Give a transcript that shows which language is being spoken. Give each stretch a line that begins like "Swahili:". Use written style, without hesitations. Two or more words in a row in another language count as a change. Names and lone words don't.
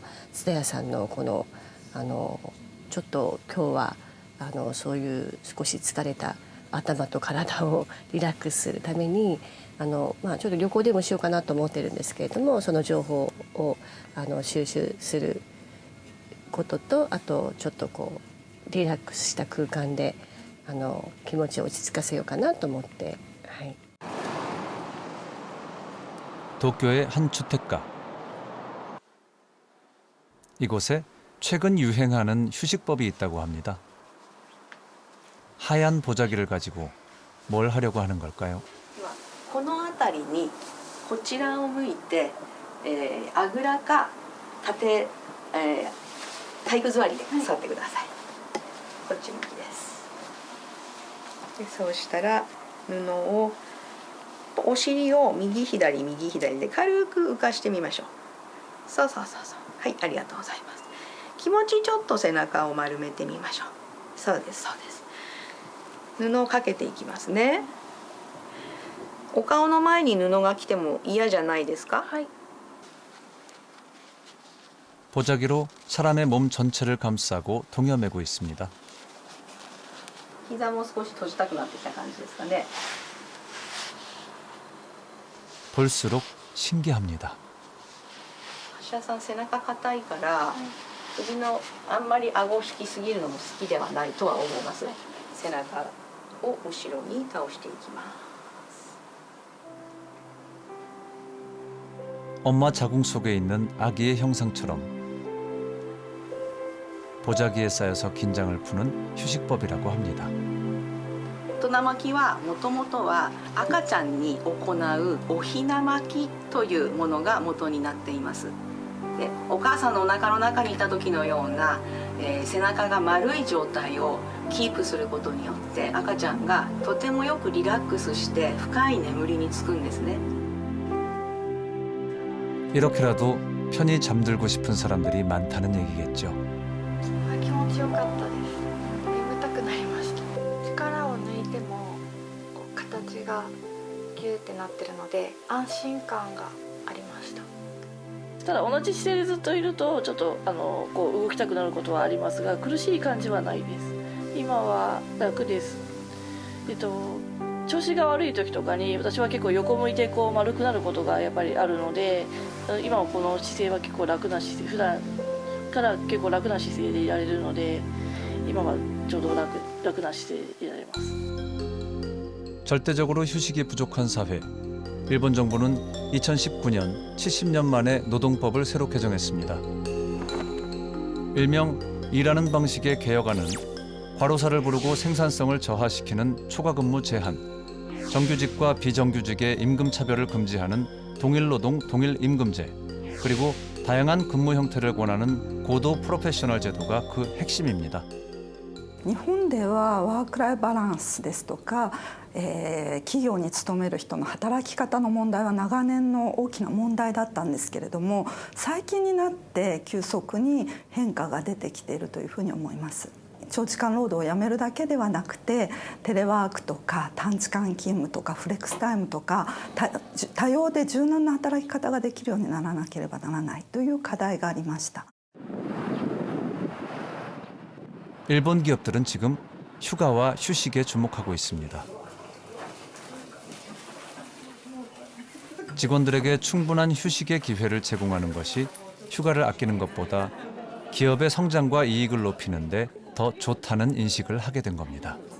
Japanese: 蔦屋さんのこのちょっと今日はそういう少し疲れた頭と体をリラックスするためにちょっと旅行でもしようかなと思ってるんですけれども、その情報を収集することと、あとちょっとこうリラックスした空間で気持ちを落ち着かせようかなと思って、はい。
Korean: 도쿄의 한 주택가. 이곳에 최근 유행하는 휴식법이 있다고 합니다. 하얀 보자기를 가지고 뭘 하려고 하는 걸까요?
Japanese: この辺りにこちらを向いて、あぐらか体育座りで座ってください。こっち向きです。でそうしたら布をお尻を右左右左で軽く浮かしてみましょう。そうそうそうそう。はい、ありがとうございます。気持ちちょっと背中を丸めてみましょう。そうですそうです。布をかけていきますね。 お顔の前に布が来ても嫌じゃないですか?
Korean: 보자기로 사람의 몸 전체를 감싸고 동여매고 있습니다.
Japanese: 膝も少し閉じたくなってきた感じですかね.
Korean: 볼수록 신기합니다.
Japanese: 橋田さん背中硬いから首のあんまり顎を引きすぎるのも好きではないとは思います。背中を後ろに倒していきます。
Korean: 엄마 자궁 속에 있는 아기의 형상처럼 보자기에 쌓여서 긴장을 푸는 휴식법이라고 합니다.
Japanese: 大人巻きはもともとは赤ちゃんに行うおひな巻きというものが元になっています。で、お母さんのお腹の中にいた時のような、背中が丸い状態をキープすることによって赤ちゃんがとてもよくリラックスして深い眠りにつくんですね。
Korean: 이렇게라도 편히 잠들고 싶은 사람들이 많다는 얘기겠죠.
Japanese: 気持ちよかったです。眠たくなりました。力を抜いても形がギューってなってるので安心感がありました。ただ同じ姿勢でずっといるとちょっとこう動きたくなることはありますが、苦しい感じはないです。今は楽です。調子が悪い時とかに私は結構横向いてこう丸くなることがやっぱりあるので、 今はこの姿勢は結構楽な姿勢、普段から結構楽な姿勢でいられるので、今はちょうど楽な姿勢でいられます。
Korean: 절대적으로 휴식이 부족한 사회. 일본 정부는 2019년 70년 만에 노동법을 새로 개정했습니다. 일명 일하는 방식의 개혁안은 과로사를 부르고 생산성을 저하시키는 초과근무 제한, 정규직과 비정규직의 임금 차별을 금지하는 동일노동 동일임금제, 그리고 다양한 근무 형태를 권하는 고도 프로페셔널 제도가 그 핵심입니다.
Japanese: 日本ではワークライフバランスですとか、企業に勤める人の働き方の問題は長年の大きな問題だったんですけれども、最近になって急速に変化が出てきているというふうに思います。長時間労働をやめるだけではなくて、テレワークとか短時間勤務とかフレックスタイムとか多様で柔軟な働き方ができるようにならなければならないという課題がありました。
Korean: 일본 기업들은 지금 휴가와 휴식에 주목하고 있습니다. 직원들에게 충분한 휴식의 기회를 제공하는 것이 휴가를 아끼는 것보다 기업의 성장과 이익을 높이는 데 더 좋다는 인식을 하게 된 겁니다.